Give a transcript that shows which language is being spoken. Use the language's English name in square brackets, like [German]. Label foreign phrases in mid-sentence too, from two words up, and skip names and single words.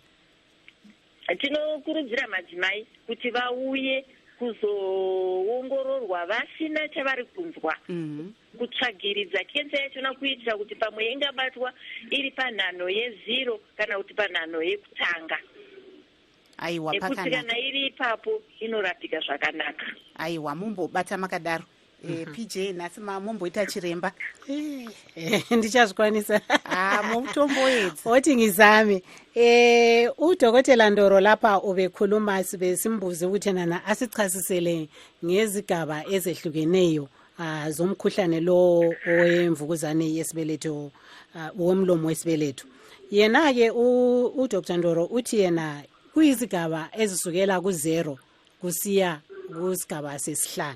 [Shona] Tinokurudzira madzimai kuti vauye kuzoongororwa vasina chavari kunzwa, kutsvagiridza kensa yachona kuitira kuti pamwe ingabatwa iri panhanho ye0 kana kuti panhanho yekutanga. Aiwa, pakanaka. Ekuti kana iri ipapo inorapika zvakanaka. Aiwa, mumbobata makadaro. PJ nhasi momboita chiremba. Ndichazvikwanisa. Mutomboedza. [North Ndebele] Oti ngizame. Udokotela Ndoro lapha ubekhuluma sibesimbuze ukuthi nana asichasisele ngezigaba ezehlukeneyo zomkhuhlane lo owemvukuzane yesibeletho, womlomo wesibeletho. Yena ke uDr Ndoro uthi yena kuyizigaba ezisukela ku0 kusiya kusigaba sesihlanu.